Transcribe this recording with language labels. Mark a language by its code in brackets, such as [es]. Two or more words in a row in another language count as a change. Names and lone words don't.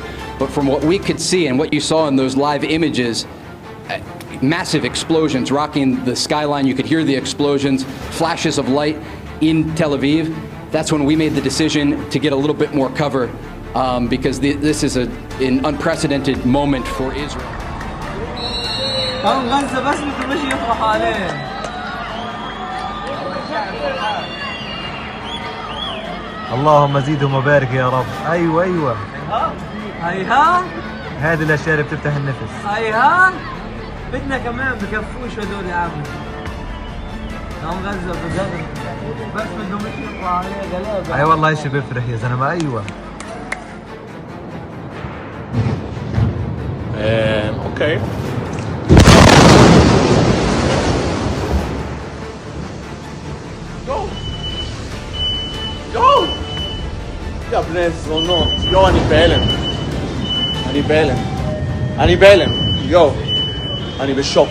[en] But from what we could see and what you saw in those live images, massive explosions rocking the skyline. You could hear the explosions, flashes of light in Tel Aviv. That's when we made the decision to get a little bit more cover because this is an unprecedented moment for Israel. [ar] اللهم زيدهم وبارك يا رب. ايوه هيها هذه الاشياء اللي بتفتح النفس. هيها بدنا كمان بكفوش هدول يا عم. هم غزة بزاد بس بدهم يطلعوا عليه غلابة. اي والله شيء بيفرح يا زلمه. ايوه [he] اوكي יא בני זונות, אני בהלם. אני בהלם. אני בשוק.